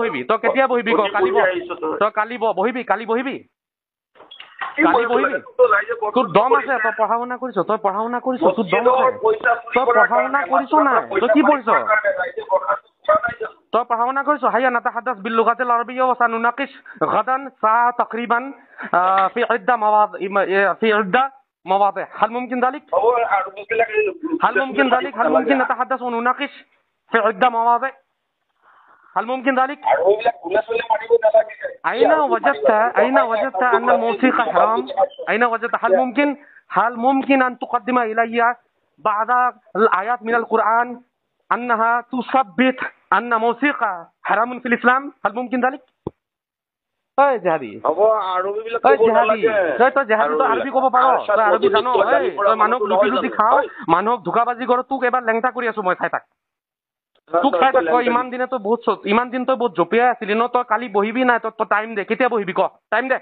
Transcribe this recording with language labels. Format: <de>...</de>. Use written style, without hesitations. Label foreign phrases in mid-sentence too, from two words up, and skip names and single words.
<as>বহিবি? তই কেতিয়া বহিবি ক? কালি বুজি বহ। আহিছ তই? তই কালি বহিবি? কালি বহিবি? কি কালি কৰিব বহিবি? লাগে? তোৰ ৰাইজে তোৰ বদনামি দম আছে? কৰিছে। তই পঢ়া শুনা কৰিছ? তই পঢ়া শুনা কৰিছ? তোৰ দম আছে? মছজিদৰ পইচা চুৰি তই কৰাৰ পঢ়া শুনা কাৰণে, কৰিছ মানুহৰ পৰা নাই? তই পইচা কি পঢ়িছ? মাৰিবৰ কাৰণে ৰাইজে বদনামি কৰা নাই জানো? তই পঢ়া শুনা কৰিছ?</as> <ar>هيا نتحدث باللغة العربية ونناقش غدا ساعة تقريبا في عدة مواضع. هل ممكن ذلك?</ar> <as>হ'ব আৰু এইবিলাক</as> <ar>هل ممكن ذلك؟ هل ممكن نتحدث ونناقش في عدة مواضع'? هل ممكن ذلك?</ar> <as>আৰু এইবিলাক গুলা-চুলা মাৰিব নালাগে।</as> <ar>أين وجدت أن الموسيقى حرام؟ أين وجدت؟ هل ممكن أن تقدم إلي بعض الآيات من القرآن أنها تثبت أن موسيقى حرام في الإسلام؟ هل ممكن ذلك؟ জেহাদী,</ar> <as>হ'ব আৰু এইবিলাক ক'ব জেহাদী, নালাগে। তই জেহাদী, তই আৰবী ক'ব পাৰ? তই আৰবী জান? তই মানুহক লুটি লুটি খাও, মানুহক ধোকাবাজি কৰ। তোক এবাৰ লেংটা কৰি আছো মই, চাই থাক। তোক চাই থাক। তই ইমান দিনে তই বহুত জপিয়াই আছিলি ন? তই কালি বহিবি নাই? তই টাইম দে। কেতিয়া বহিবি ক? টাইম দে।</as>